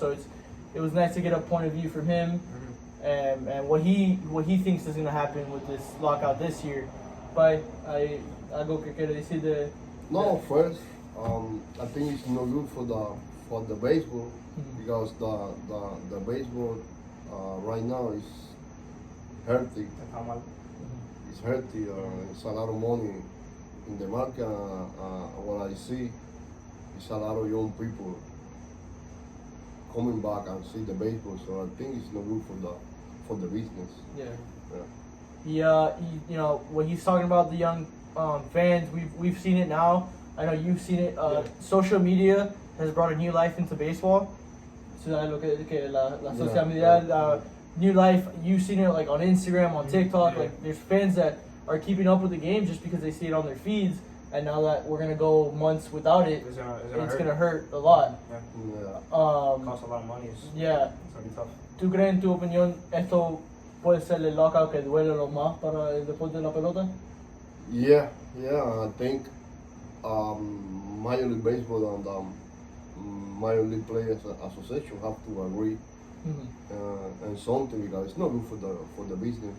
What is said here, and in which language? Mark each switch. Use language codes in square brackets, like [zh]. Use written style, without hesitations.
[en] So it was nice to get a point of view from him, and what he thinks is going to happen with this lockout this year. But [es] hay algo que quiere decir de. [en] No, first, I think it's no good for the baseball because the baseball right now is healthy. It's healthy. It's a lot of money in the market. What I see is a lot of young people coming back and see the baseball. So I think it's no good for the business. Yeah. You know when he's talking about the young fans, we've seen it now. I know you've seen it. Social media has brought a new life into baseball. So [es] lo que la [en] social media, new life. You've seen it like on Instagram, on TikTok. Yeah. Like there's fans that are keeping up with the game just because they see it on their feeds. And now that we're gonna go months without it, it's gonna hurt a lot. Yeah. Costs a lot of money. Yeah. It's gonna be tough. [es] ¿Tú crees, en tu opinión, esto puede ser el lockout que duele lo más para el deporte de la pelota? [en] Yeah. I think Major League Baseball and Major League Players Association have to agree and something because it's not good for the business.